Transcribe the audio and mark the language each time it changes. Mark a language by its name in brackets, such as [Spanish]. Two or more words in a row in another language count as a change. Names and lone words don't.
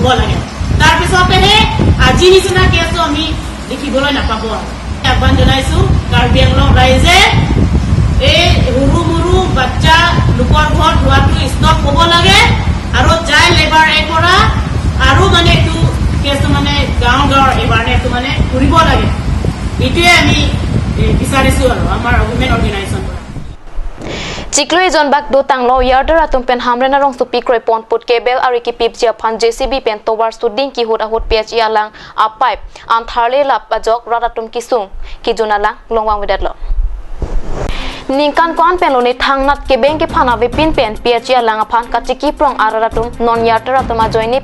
[Assamese] লাগে তাৰপিছতেহে আজি নিচিনা কেছটো আমি দেখিবলৈ নাপাব আহ্বান জনাইছো কাৰ্বি আংলং ৰাইজে এই সৰু সৰু বাচ্চা লোকৰ ঘৰ ধোৱাটো ষ্টপ হ'ব লাগে আৰু [English] child labour [Assamese] কৰা আৰু মানে এইটো কেছটো মানে গাঁৱৰ এৱাৰনেছটো মানে কৰিব লাগে এইটোৱে আমি বিচাৰিছো আৰু আমাৰ [English] women organisation [Karbi] Ciklui jon bak do tanglo yarder atum pen hamrena rong supi kroi pon put kebel ari ki pip jia phan JCB pen towar suding ki hut ahut ph alang a pipe an tharle lap ajok radatum kisung ki jonala longwang wedat lo ningkan kon pen lo ni thangnat ke beng ke phana ve pin pen ph alang aphan kachiki prong aradatum non yarder atuma joini